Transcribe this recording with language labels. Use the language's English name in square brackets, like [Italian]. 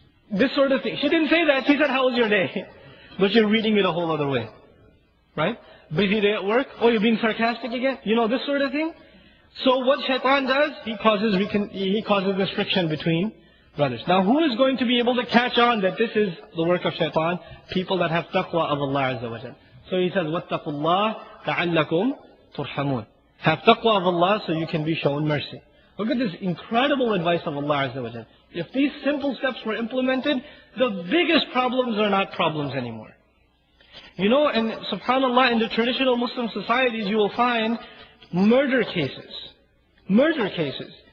[English] This sort of thing. She didn't say that. She said, how was your day? But you're reading it a whole other way. Right? Busy day at work? Oh, you're being sarcastic again? This sort of thing. So what Shaitan does, he causes this friction between brothers. Now who is going to be able to catch on that this is the work of Shaitan? People that have taqwa of Allah Azza wa Jal. So he says, [Arabic] وَاتَّقُوا اللَّهَ لَعَلَّكُمْ تُرْحَمُونَ. [English] Have taqwa of Allah so you can be shown mercy. Look at this incredible advice of Allah Azza wa Jal. If these simple steps were implemented, the biggest problems are not problems anymore. And subhanAllah, in the traditional Muslim societies, you will find murder cases. Murder cases.